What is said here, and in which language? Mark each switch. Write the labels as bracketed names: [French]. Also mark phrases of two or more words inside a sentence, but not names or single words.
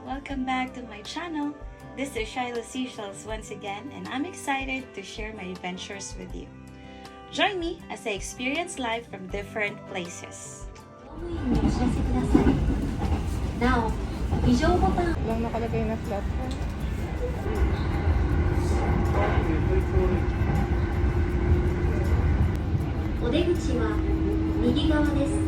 [English] welcome back to my channel. This is Shiloh Seashells once again, and I'm excited to share my adventures with you. Join me as I experience life from different places. [Japanese] なお、非常ボタン [Filipino] Lang nakalagay na platform. [Japanese] お出口は右側です。